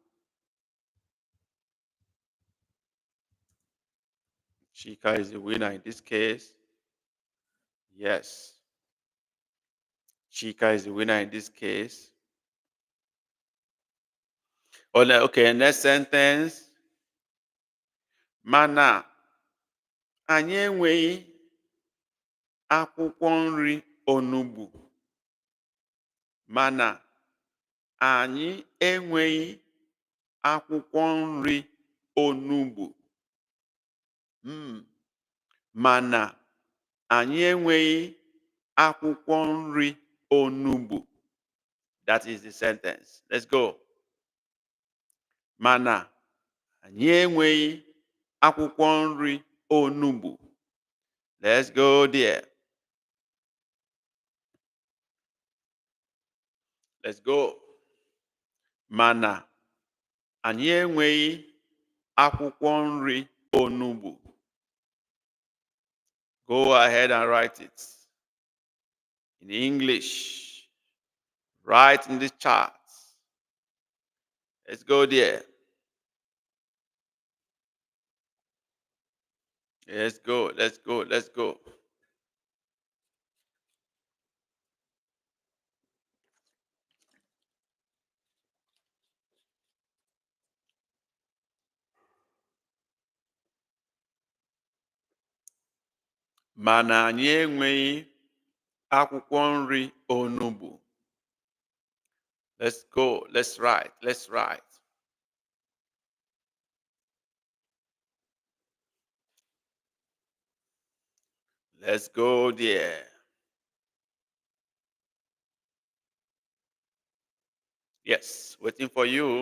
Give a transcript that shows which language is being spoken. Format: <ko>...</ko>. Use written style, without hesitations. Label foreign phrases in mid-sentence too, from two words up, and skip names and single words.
<en>Chika is the winner in this case. Yes. Chika is the winner in this case. Okay, next sentence.</en> <ig>Mana anyị enweghị akwụkwọ nri onugbu. Mana anyị enweghị akwụkwọ nri onugbu. Mana anyị enweghị akwụkwọ nri onugbu.</ig> <en>That is the sentence. Let's go.</en> <ig>Mana Anyị enweghị akwụkwọ nri onugbu.</ig> <en>Let's go there. Let's go.</en> <ig>Mana anyị enweghị akwụkwọ nri onugbu.</ig> <en>Go ahead and write it in English. Write in the chat. Let's go there. Let's go, let's go, let's go.</en> <ig>Mana anyị enweghị akwụkwọ nri onugbu.</ig> <en>Let's go, let's write, let's write. Let's go there. Yes, waiting for you.</en>